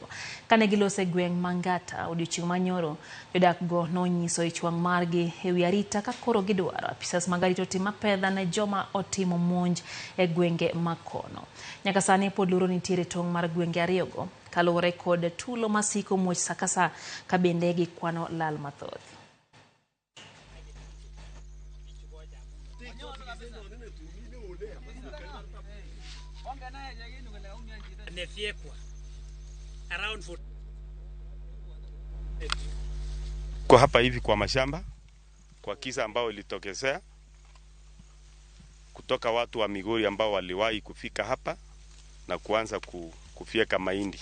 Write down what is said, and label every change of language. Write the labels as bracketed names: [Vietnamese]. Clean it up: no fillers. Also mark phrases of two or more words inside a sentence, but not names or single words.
[Luo (Kenya and Tanzania)] Kane gilose gweng Mangata odiochieng' manyoro, jodak go nonyiso ichwang' margi ewi arita ka koro gidwaro apisas mag arita otim apedha ne joma otimo monj e gwenge makono. Nyaka sani pod luoro nitiere tong' mar gwenge ariyogo kalore kod tulo masiko muoch sakasa kabende gi kwano lal mathoth. [Swahili] Kwa hapa hivi kwa mashamba kwa kisa ambao ilitokezea kutoka watu wa Migori ambao waliwahi kufika hapa na kuanza kufieka mahindi.